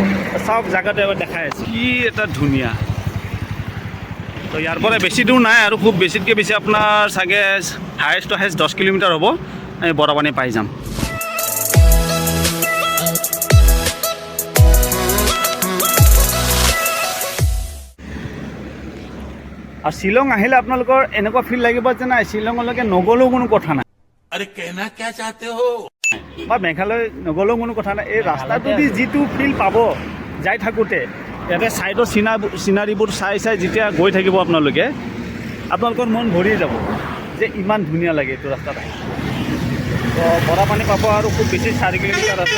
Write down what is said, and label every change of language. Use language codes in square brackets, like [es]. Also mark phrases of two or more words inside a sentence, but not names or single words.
[as] চাওক জেগাটো এবাৰ দেখাই আছে, কি এটা ধুনীয়া। তো ইয়াৰ পৰা বেছি দূৰ নাই আৰু, খুব বেছিতকৈ বেছি আপোনাৰ চাগে হায়েষ্ট 10 কিলোমিটাৰ হ'ব, আমি বৰাপানী পাই যাম। আৰু শ্বিলং আহিলে আপোনালোকৰ এনেকুৱা ফিল লাগিব যে নাই, শ্বিলঙলৈকে নগ'লেও কোনো কথা নাই। [hi] अरे कहना क्या चाहते हो? [as] বা মেঘালয় নগ'লেও কোনো কথা নাই। এই ৰাস্তাটোদি যিটো ফিল পাব যাই থাকোঁতে, ইয়াতে ছাইডৰ চিনাৰীবোৰ চাই চাই যেতিয়া গৈ থাকিব আপোনালোকৰ মন ভৰি যাব যে ইমান ধুনীয়া লাগে এইটো ৰাস্তাত আহি। তো বৰাপানী পাব আৰু খুব বেছি 4 কিলোমিটাৰ আছে।